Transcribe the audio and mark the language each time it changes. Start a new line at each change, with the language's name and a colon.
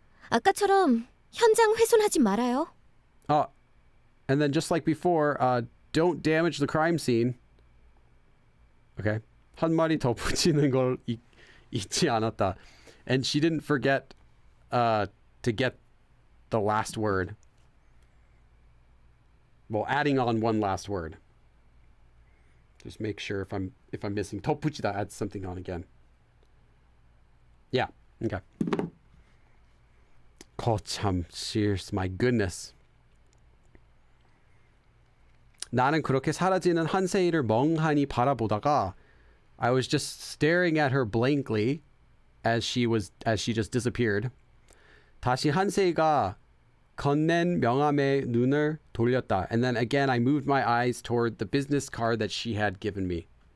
Korean: 아까처럼 현장 훼손하지 말아요.
English: And then just like before, don't damage the crime scene. Okay.
Korean: 한 마디 더 붙이는 걸 잊지 않았다.
English: And she didn't forget to get the last word. Well, adding on one last word. Just make sure if I'm missing.
Korean: 더 붙이다
English: adds something on again. Yeah. Okay.
Korean: 거참,
English: cheers, my goodness.
Korean: 나는 그렇게 사라지는 한세이를 멍하니 바라보다가
English: I was just staring at her blankly as she just disappeared.
Korean: 다시 한세이가 건넨 명함에 눈을 돌렸다.
English: And then again I moved my eyes toward the business card that she had given me.